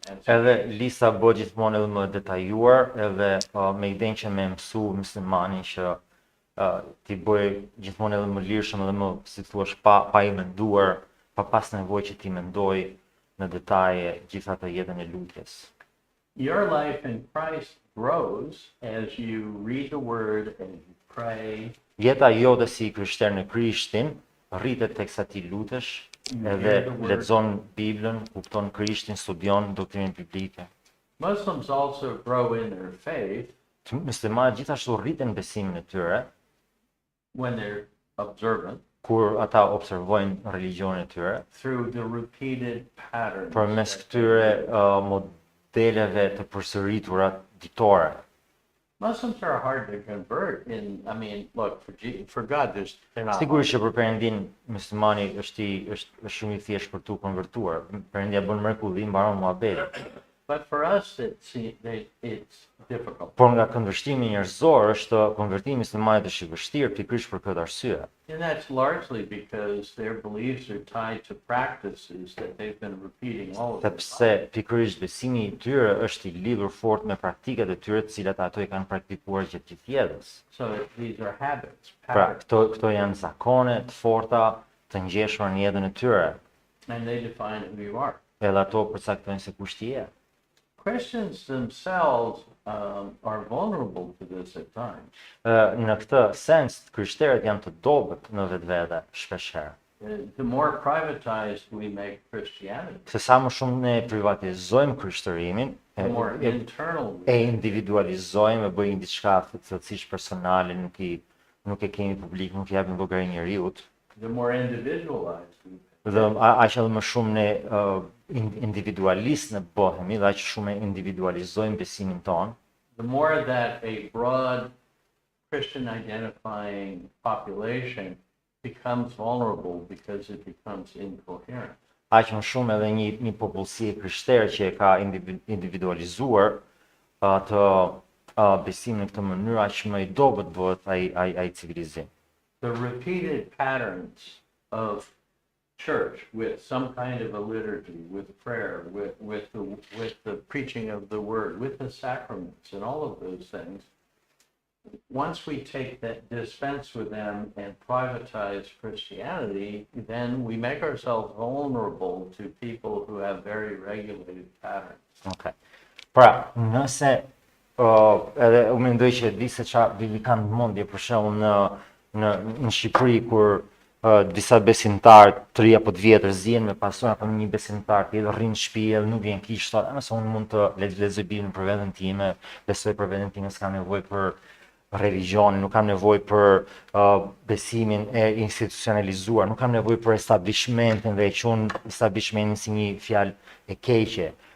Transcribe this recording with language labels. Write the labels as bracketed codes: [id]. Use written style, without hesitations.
[sq] Edhe lista bëhet gjithmonë edhe më detajuar, edhe me idenë që me mësu muslimanin që ti bëj gjithmonë edhe më lirshëm edhe më, si thua, pa I menduar, pa pas nevojë që ti mendoj në detaje gjithë atë jetën e lutjes. [en] Your life in Christ grows as you read the word and you pray. [sq] Jeta jote si krishter në Krishtin rritet teksa ti lutesh, edhe lexon Biblën, kupton Krishtin, studion doktrinën biblike. [en] Muslims also grow in their faith [sq] Muslimanët gjithashtu rriten besimin e tyre [en] when they're observant [sq] kur ata observojnë religionin e tyre, [en] through the repeated patterns. [sq] përmes këtyre modeleve të përsëritura ditore. [en] Muslims are hard to convert look, for God, they're not. [sq] Sigurisht që për Perëndin muslimani është shumë I thjeshtë për tu konvertuar. Perëndia bën mrekulli, mbaron muhabetin. [en] But for us, it's difficult. [sq] Por nga këndvështrimi njerëzor është konvertimi islamit është i vështirë pikërisht për këtë arsye. [en] And that's largely because their beliefs are tied to practices that they've been repeating all of their [sq] Sepse [en] lives. [sq] pikërisht besimi i tyre është i lidhur fort me praktikat e tyre të cilat ato i kanë praktikuar gjatë gjithë jetës. [en] So these are habits, [sq] Pra, [en] patterns, [sq] këto janë zakone të forta të ngjeshura në jetën e tyre, [en] and they define who you are. [sq] edhe ato përcaktojnë se kush ti je. [en] Christians themselves are vulnerable to this at times. [sq] Në këtë sens, krishterët janë të dobët në vetvete shpeshherë. [en] The more privatized we make Christianity, [sq] Se sa më shumë ne privatizojmë krishtërimin, [en] the more [sq] e [en] internal we [sq] individualizojmë, e bëjmë diçka thellësisht personale, nuk e kemi publik, nuk japim llogari njeriut. [en] the more individualized we become. [sq] Dhe aq edhe më shumë ne individualist ne bëhemi, dhe aq shumë e individualizojmë besimin ton, [en] The more that a broad Christian identifying population becomes vulnerable because it becomes incoherent. [sq] aq më shumë edhe një popullsi e krishterë që e ka individualizuar të besimin në këtë mënyrë, aq më i dobët bëhet ai civilizim. [en] The repeated patterns of church with some kind of a liturgy, with prayer, with the preaching of the word, with the sacraments and all of those things, once we take that, dispense with them and privatize Christianity, then we make ourselves vulnerable to people who have very regulated patterns. Okay. [sq] Pra, nëse edhe u mendoj që di se çfarë vi kanë mendje për shembull në Shqipëri kur disa besimtarë 3 apo 10 vjetër zihen me pastor apo një besimtar tjetër rrin në shtëpi edhe nuk vjen kish thotë, nëse unë mund të lexoj Biblën për veten time, besoj për veten time, s'kam nevojë për religionin, nuk kam nevojë për besimin e institucionalizuar, nuk kam nevojë për establishmentin dhe e quhen establishmentin si një fjalë e keqe.